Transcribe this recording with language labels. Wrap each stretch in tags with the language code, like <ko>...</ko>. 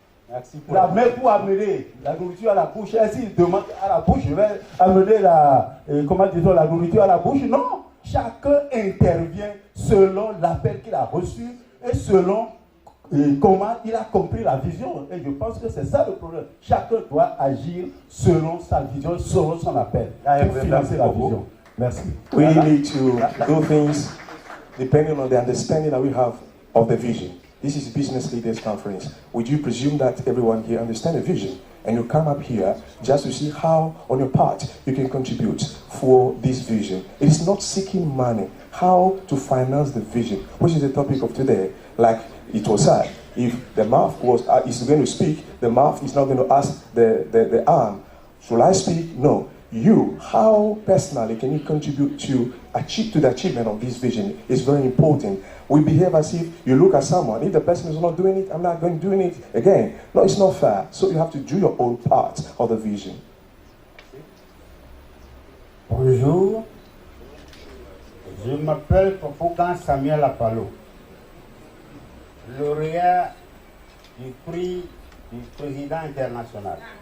<fr>Merci pour la main pour amener la nourriture à la bouche. Est-ce qu'il demande à la bouche, je vais amener la nourriture à la bouche? Non. Chacun intervient selon l'appel qu'il a reçu et selon comment il a compris la vision. Et je pense que c'est ça le problème. Chacun doit agir selon sa vision, selon son appel, pour financer la vision. Merci.</fr> <en>We need to do things depending on the understanding that we have of the vision. This is Business Leaders Conference. Would you presume that everyone here understands the vision? And you come up here just to see how, on your part, you can contribute for this vision. It is not seeking money. How to finance the vision, which is the topic of today. Like it was said, if the mouth is going to speak, the mouth is not going to ask the arm, should I speak? No. You, how personally can you contribute to the achievement of this vision is very important. We behave as if you look at someone, if the person is not doing it, I'm not going to do it again. No, it's not fair. So you have to do your own part of the vision.</en> <fr>Bonjour, je m'appelle Fofoukan Samuel Apalo, lauréat du prix du président international.</fr>